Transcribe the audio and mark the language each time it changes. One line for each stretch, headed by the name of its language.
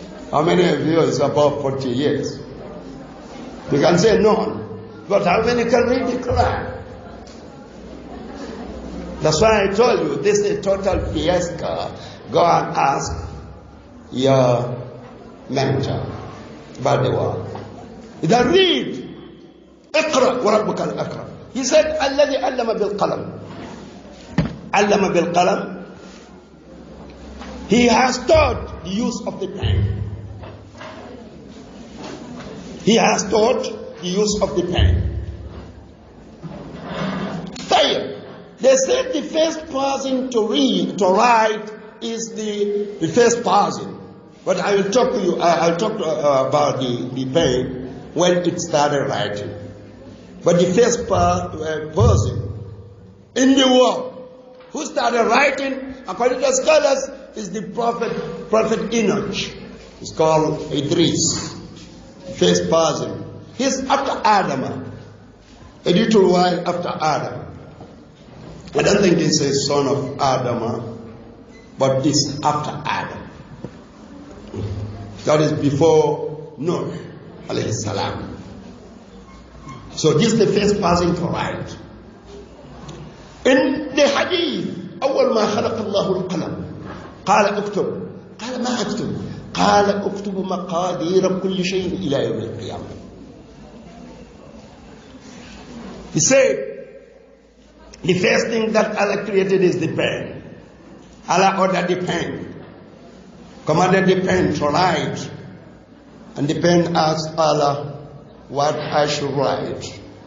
English: How many of you is above 40 years? You can say none. But how many can read the Quran? That's why I told you, this is a total fiasco. Go and ask your mentor about the world. Then read.
Arabic: اقرأ وربك الأكرم.
English: He said,
Arabic: الذي علم بالقلم. علم بالقلم.
English: He has taught the use of the pen. He has taught the use of the pen. They said the first person to read, to write, is the first person. But I will talk to you, I'll talk about the pen when it started writing. But the first person in the world who started writing, according to scholars, is the Prophet Enoch. It's called Idris. First person. He's after Adam. A little while after Adam. I don't think he's a son of Adam, but it's after Adam. That is before Noah, alayhi salam. So this is the first person to write. In the hadith,
Arabic: أول ما خلق الله القلم قال اكتب قال ما أكتب قال اكتب مقادير كل شيء إلى يوم القيامة.
English: He said, the first thing that Allah created is the pen. Allah ordered the pen, commanded the pen to write, and the pen asked Allah what I should write.